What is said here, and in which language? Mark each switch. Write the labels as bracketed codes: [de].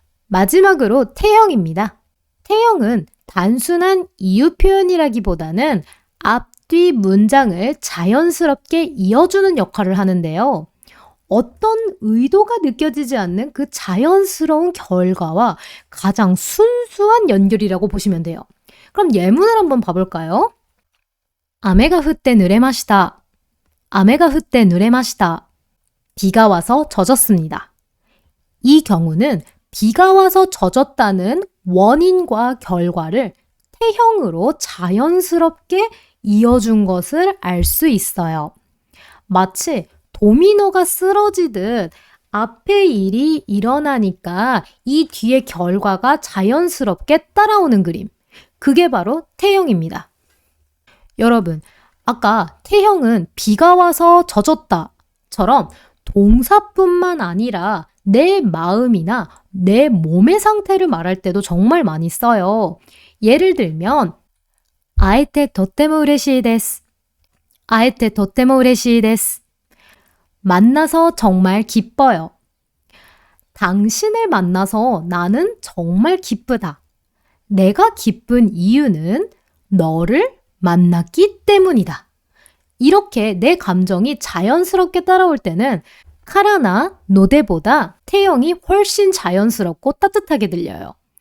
[ko] 마지막으로 태형입니다. 태형은 단순한 이유 표현이라기보다는 앞뒤 문장을 자연스럽게 이어주는 역할을 하는데요. 어떤 의도가 느껴지지 않는 그 자연스러운 결과와 가장 순수한 연결이라고 보시면 돼요. 그럼 예문을 한번 봐볼까요? [ja] 雨が降って濡れました.雨が降って濡れました. [ko] 비가 와서 젖었습니다. 이 경우는 비가 와서 젖었다는 원인과 결과를 태형으로 자연스럽게 이어준 것을 알 수 있어요. 마치 도미노가 쓰러지듯 앞에 일이 일어나니까 이 뒤의 결과가 자연스럽게 따라오는 그림. 그게 바로 태형입니다. 여러분, 아까 태형은 비가 와서 젖었다처럼 동사뿐만 아니라 내 마음이나 내 몸의 상태를 말할 때도 정말 많이 써요. 예를 들면 [ja] 会えてとっても嬉しいです. 会えてとっても嬉しいです. [ko] 만나서 정말 기뻐요. 당신을 만나서 나는 정말 기쁘다. 내가 기쁜 이유는 너를 만났기 때문이다. 이렇게 내 감정이 자연스럽게 따라올 때는 카라나 노데보다 태형이 훨씬 자연스럽고 따뜻하게 들려요.